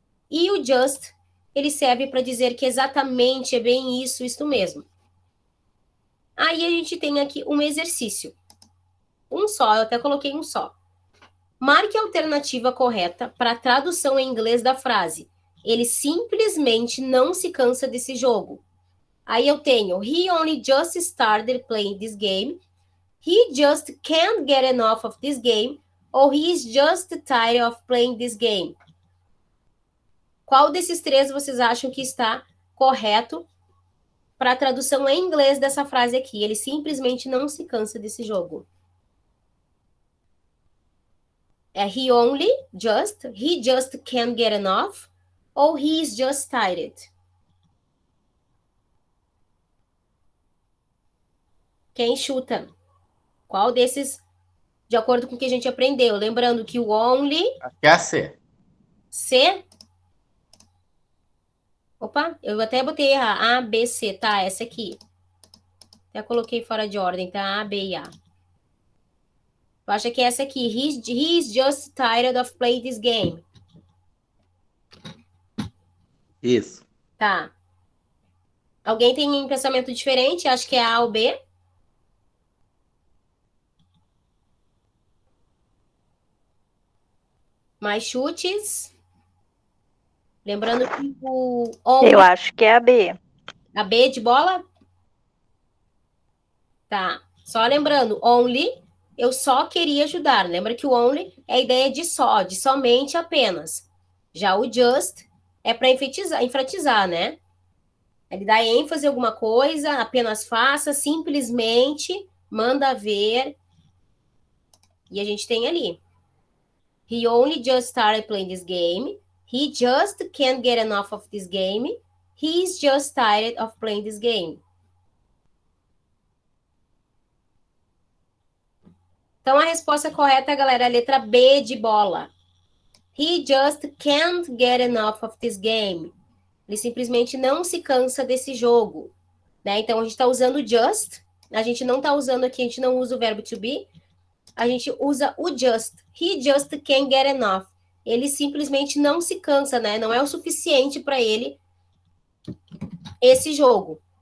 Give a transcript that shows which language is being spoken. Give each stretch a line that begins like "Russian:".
Portuguese: E o just, ele serve para dizer que exatamente é bem isso, isto mesmo. Aí a gente tem aqui um exercício. Um só, eu até coloquei um só. Marque a alternativa correta para a tradução em inglês da frase. Ele simplesmente não se cansa desse jogo. Aí eu tenho,
English: he only just started playing this game. He just can't get enough of this game. Ou he is just tired of playing this game.
Portuguese: Qual desses três vocês acham que está correto para a tradução em inglês dessa frase aqui? Ele simplesmente não se cansa desse jogo.
English: É he only, just, he just can't get enough, ou he is just tired?
Portuguese: Quem chuta? Qual desses, de acordo com o que a gente aprendeu? Lembrando que o only... Acho que é a C. C? Opa, eu até botei A, B, C, tá? Essa aqui. Até coloquei fora de ordem, tá? A, B e A. Eu acho que é essa aqui.
English: He's just tired of playing this game.
Portuguese: Isso. Tá. Alguém tem um pensamento diferente? Acho que é A ou B. Mais chutes? Lembrando que o only... Eu acho que é a B. A B de bola? Tá. Só lembrando, only, eu só queria ajudar. Lembra que o only é a ideia de só, de somente, apenas. Já o just é para enfatizar, né? Ele dá ênfase em alguma coisa, apenas faça, simplesmente, manda ver. E a gente tem ali.
English: He only just started playing this game. He just can't get enough of this game. He's just tired of playing this game.
Portuguese: Então, a resposta correta, galera, é a letra B de bola.
English: He just can't get enough of this game.
Portuguese: Ele simplesmente não se cansa desse jogo. Né? Então, a gente está usando just. A gente não está usando aqui, a gente não usa o verbo to be. A gente usa o just.
English: He just can't get enough.
Portuguese: Ele simplesmente não se cansa, né? Não é o suficiente para ele esse jogo.